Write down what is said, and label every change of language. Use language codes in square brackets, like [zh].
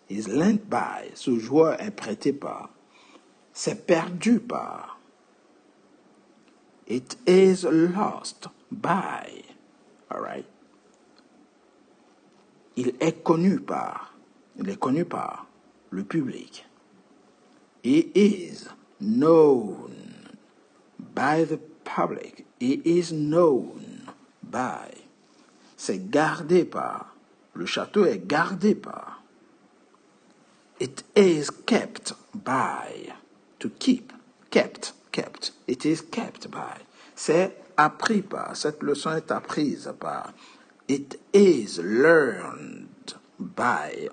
[en] Is lent by. [fr] Ce joueur est prêté par. C'est perdu par. [en] It is lost by. All right? [fr] Il est connu par. Il est connu par le public. [en] He is known by the public. He is known by. [fr] C'est gardé par. Le château est gardé par. [en] It is kept by. To keep. Kept. It is kept by. [fr] C'est appris par. Cette leçon est apprise par. [en] It is learned by.